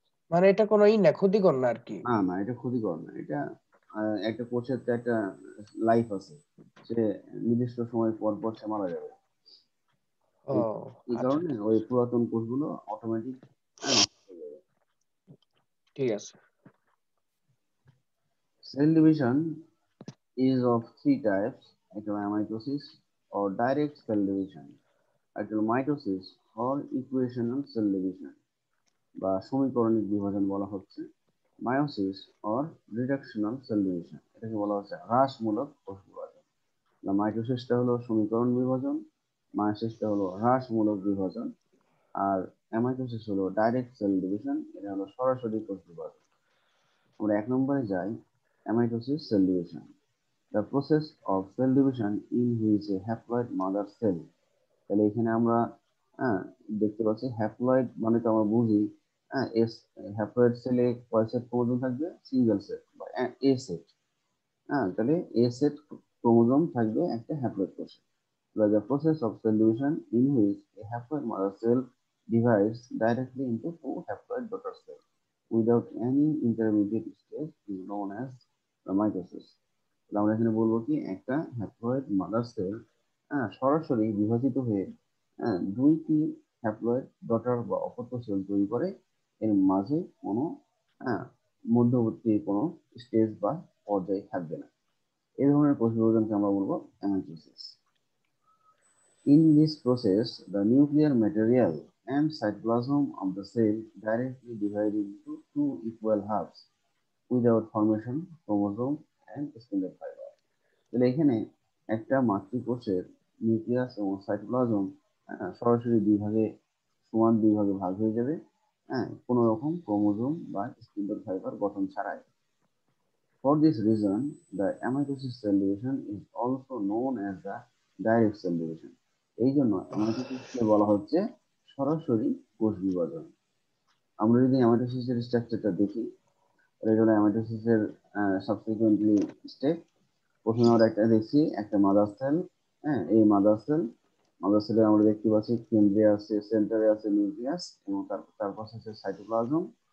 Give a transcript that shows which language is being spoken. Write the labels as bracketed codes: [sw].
[bn] মানে এটা কোনো না, ক্ষতিকর না আর কি। না না, এটা ক্ষতিকর না, এটা একটা কোষের তো একটা লাইফ আছে, সে নির্দিষ্ট সময় পর পর সে মারা যাবে। ও এই এই আচ্ছা, কারণে ওই পুরাতন কোষগুলো অটোমেটিক নষ্ট হয়ে যাবে। ঠিক আছে। [en] cell division is of three types: mitosis or direct cell division, mitosis or equational cell division [bn] বা সমীকরণিক বিভাজন বলা হচ্ছে, [en] meiosis or reductional cell division, [bn] এটাকে বলা হচ্ছে হ্রাসমূলক কোষ বিভাজন। মাইটোসিসটা হলো সমীকরণ বিভাজন, মায়োসিসটা হলো হ্রাসমূলক বিভাজন, আর অ্যামাইটোসিস হলো ডাইরেক্ট সেল ডিভিশন, এটা হলো সরাসরি কোষ বিভাজন। আমরা 1 নম্বরে যাই, [en] Amitosis cell division, the process of cell division in which a haploid mother cell। [bn] তাহলে এখানে আমরা হ্যাঁ, দেখতে পাচ্ছি হ্যাপ্লয়েড মানে তো আমরা বুঝি এস, হ্যাপ্লয়েড সেলে কয় সেট ক্রোমোজোম থাকবে, সিঙ্গেল সেট বা এ সেট। তাহলে এ সেট ক্রোমোজোম থাকবে একটা হ্যাপ্লয়েড কোষে। [en] The process of cell division in which a haploid mother cell divides directly into two haploid daughter cells without any intermediate stage is known as the mitosis। [bn] আমরা এখানে বলবো কি, একটা haploid mother sell সরাসরি বিভাজিত হয়ে দুইটি হ্যাপ্লয়েড ডটার বা অপত্য সেল তৈরি করে, এর মাঝে কোনো আহ, মধ্যবর্তী কোনো স্টেজ বা পর্যায়ে থাকবে না। এই ধরনের কোষ বিভাজনকে আমরা বলবো amitosis. [en] In this process, the nuclear material and cytoplasm of the cell directly divide into two equal halves without formation chromosome and spindle fiber। [bn] তাহলে এখানে একটা মাতৃকোষের নিউক্লিয়াস এবং সাইটোপ্লাজম সরাসরি সমান দুই ভাগে ভাগ হয়ে যাবে, কোনো রকম ক্রোমোজোম বা স্পিন্ডল ফাইবার গঠন ছাড়াই। [en] For this reason, the amitosis cell division is also known as the direct cell division। [bn] এই জন্য অ্যামাইটোসিসকে বলা হচ্ছে সরাসরি কোষ বিভাজন। আমরা যদি অ্যামাইটোসিসের স্ট্রাকচারটা দেখি, তাহলে এটা হলো অ্যামাইটোসিসের সাবসিকুয়েন্টলি স্টেপ। প্রথমে আমরা একটা দেখছি একটা মাদার সেল। এই মাদার সেলে আমরা দেখতে পাচ্ছি কেন্দ্রে আছে, সেন্টারে আছে নিউক্লিয়াস, এবং তার পাশে আছে সাইটোপ্লাজম।